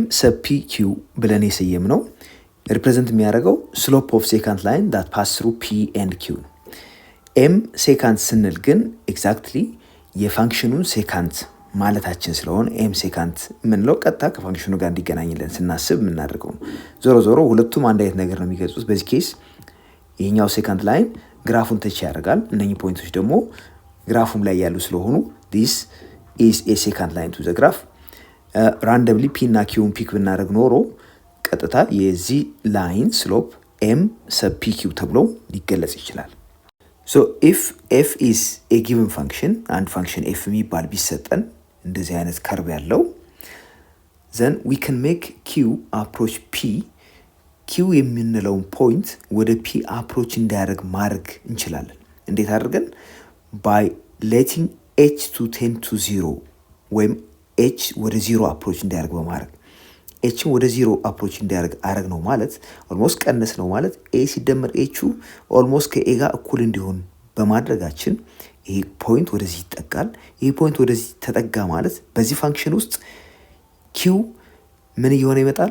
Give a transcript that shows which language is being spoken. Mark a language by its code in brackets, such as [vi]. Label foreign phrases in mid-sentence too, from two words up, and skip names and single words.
[en] sub P Q [am] ብለን የሰየምነው ሪፕሬዘንት የሚያደርገው [en] slope of secant line that pass through P and Q [am] ነው። [en] M secant [am] ስንል ግን ኤግዛክትሊ የፋንክሽኑን ሴካንት ማለታችን ስለሆነ [en] M secant [am] የምንለው ቀጥታ ከፋንክሽኑ ጋር እንዲገናኝልን ስናስብ የምናደርገው ነው። ዞሮ ዞሮ ሁለቱም አንድ አይነት ነገር ነው የሚገልጹት። በዚህ ኬስ ይሄኛው [en] secant line [am] ግራፉን ተች ያደርጋል። እነኚህ ፖይንቶች ደግሞ ግራፉም ላይ ያሉ ስለሆኑ [en] this is a secant line to the graph [am] ራንደምሊ ፒ እና ኪውን ፒክ ብናደርግ ኖሮ ቀጥታ የዚህ ላይን ስሎፕ [en] M sub P Q [am] ተብሎ ሊገለጽ ይችላል። [en] so if f is a given function and [am] function f የሚባል ቢሰጠን እንደዚህ አይነት ከርቭ ያለው [en] then we can make q approach p [am] q የምንለውን ፖይንት ወደ p approach እንዲያደርግ ማድረግ እንችላለን። እንዴት አድርገን? [en] by letting h to tend to 0 [am] ወይም ኤች ወደ 0 አፕሮች እንዲያደርግ በማድረግ ኤችን ወደ 0 አፕሮች እንዲያደርግ አረግ ነው ማለት ኦልሞስት ቀነስ ነው ማለት ኤ ሲደመር ኤቹ ኦልሞስት ከኤ ጋር እኩል እንዲሆን በማድረጋችን ይሄ ፖይንት ወደዚህ ይጠጋል። ይሄ ፖይንት ወደዚህ ተጠጋ ማለት በዚህ ፋንክሽን ውስጥ ኪው ምን እየሆነ ይመጣል?